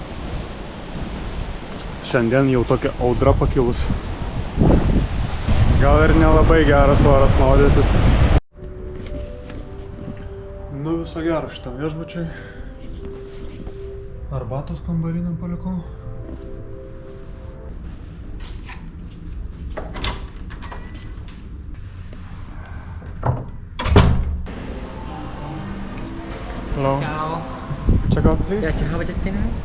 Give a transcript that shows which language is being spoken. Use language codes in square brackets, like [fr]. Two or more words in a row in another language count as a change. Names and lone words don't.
[lt] Šiandien jau tokia audra pakilus. Gal ir nelabai geras oras maudytis. Nu viso gero šitam viešbučiui. Arbatos kambariniam palikau. [en] Hello. Ciao. Check out please. Yeah, can I have a check-in?